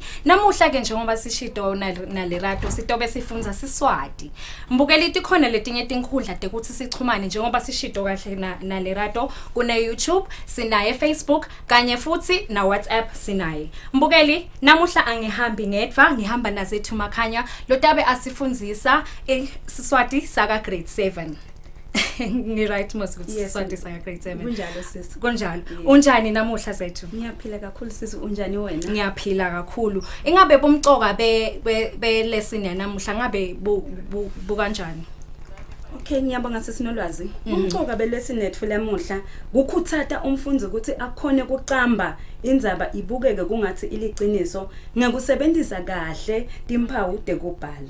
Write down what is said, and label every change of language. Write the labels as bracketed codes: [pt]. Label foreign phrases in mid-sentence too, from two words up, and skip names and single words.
[ss] Namuhla ke njengoba sishido naLerato sitobe sifunza Siswati. Mbukeli tikhona letinye tinkhundla tekuthi sichumane njengoba sishido kahle naLerato kuna YouTube, sinaye Facebook kanye futhi na WhatsApp sinaye. Mbukeli namuhla angihambi ngedwa, ngihamba nazethu makhanya lotabe asifundzisa Siswati saka grade 7. Ngi-right mos ukuthi Siswati saka grade 7. Kunjalo sisi. Kunjalo. Unjani namuhla sethu? Ngiyaphila kakhulu sisi, unjani wena? Ngiyaphila kakhulu. Ingabe bomcoka be lesson yanamuhla ngabe bukanjani? Okay, ngiyabonga sisi Nolwazi. Umcoka belesson lethu lamuhla ukuthatha umfundzi ukuthi akhone ukucamba indzaba ibukeke kungathi iliqiniso ngakusebenzisa kahle timphawu tekubhala.